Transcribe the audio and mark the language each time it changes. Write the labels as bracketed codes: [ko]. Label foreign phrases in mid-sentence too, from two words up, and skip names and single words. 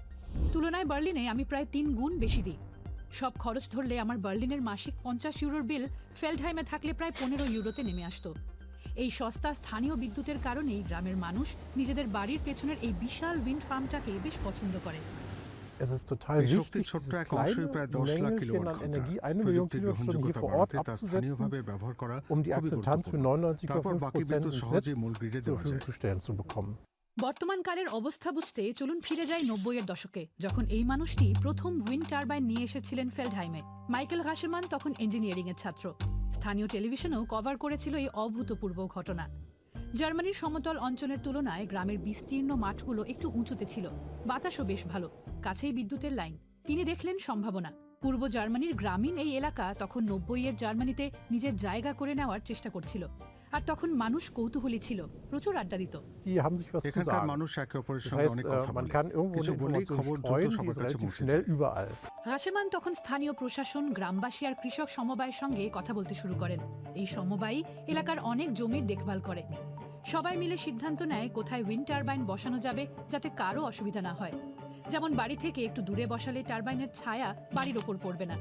[bn] তুলনায় বার্লিনে আমি প্রায় 3 গুণ বেশি দিই। সব খরচ ধরলে আমার বার্লিনের মাসিক 50 ইউরোর বিল ফেল্ডহাইমে থাকলে প্রায় 15 ইউরোতে নেমে আসতো। এই সস্তা স্থানীয় বিদ্যুতের কারণেই গ্রামের মানুষ নিজেদের বাড়ির পেছনের এই বিশাল [en] wind farmটাকে [bn] বেশ পছন্দ করে। [de] Es ist total [bn] এই [de] wichtig, [bn] শক্তির ছোট্ট [de] dieses [bn] এক অংশই [de] kleine [bn] প্রায় 10 লাখ [de] Mängelchen [bn] কিলোওয়াট [de] an [bn] ঘন্টা। [de] Energie, 1 Million [bn] প্রযুক্তির [de] Kilowattstunden hier [bn] গ্রহণযোগ্যতা [de] vor Ort [bn] বাড়াতে তা [de] abzusetzen, [bn] স্থানীয়ভাবে ব্যবহার করা [de] um die [bn] খুবই [de] Akzeptanz für [bn] গুরুত্বপূর্ণ। তারপর বাকি 99,5% বিদ্যুৎ [de] ins [bn] সহজেই [de] Netz [bn] মূল গ্রিডে [de] zur [bn] দেওয়া যায়। [de] Verfügung zu stellen zu bekommen. [bn] বর্তমানকালের অবস্থা বুঝতে চলুন ফিরে যাই 90-এর দশকে, যখন এই মানুষটি প্রথম [en] wind turbine [bn] নিয়ে এসেছিলেন ফেল্ডহাইমে। মাইকেল রাশেমান তখন ইঞ্জিনিয়ারিংয়ের ছাত্র। স্থানীয় টেলিভিশনেও কভার করেছিল এই অভূতপূর্ব ঘটনা। জার্মানির সমতল অঞ্চলের তুলনায় গ্রামের বিস্তীর্ণ মাঠগুলো একটু উঁচুতে ছিল, বাতাসও বেশ ভালো, কাছেই বিদ্যুতের লাইন। তিনি দেখলেন সম্ভাবনা। পূর্ব জার্মানির গ্রামীণ এই এলাকা তখন 90-এর জার্মানিতে নিজের জায়গা করে নেওয়ার চেষ্টা করছিল। আর তখন মানুষ কৌতূহলী ছিল, প্রচুর আড্ডা দিত। [de] Die haben sich was zu [bn] এখানকার [de] sagen. [bn] মানুষ একে অপরের [de] Das [bn] সঙ্গে [de] heißt, [bn] অনেক কথা [de] man [bn] বলে। [de] kann irgendwo [bn] কিছু [de] eine [bn] বলেই [de] Information [bn] খবর দ্রুত [de] streuen, die [bn] সবার [de] ist [bn] কাছে [de] relativ [bn] পৌঁছে [de] schnell [bn] যায়। [de] überall. [bn] রাশেমান তখন স্থানীয় প্রশাসন, গ্রামবাসী আর কৃষক সমবায়ের সঙ্গে কথা বলতে শুরু করেন। এই সমবায় এলাকার অনেক জমির দেখভাল করে। সবাই মিলে সিদ্ধান্ত নেয় কোথায় [en] wind turbine [bn] বসানো যাবে যাতে কারো অসুবিধা না হয়। যেমন বাড়ি থেকে একটু দূরে বসালে টারবাইনের ছায়া বাড়ির ওপর পড়বে না।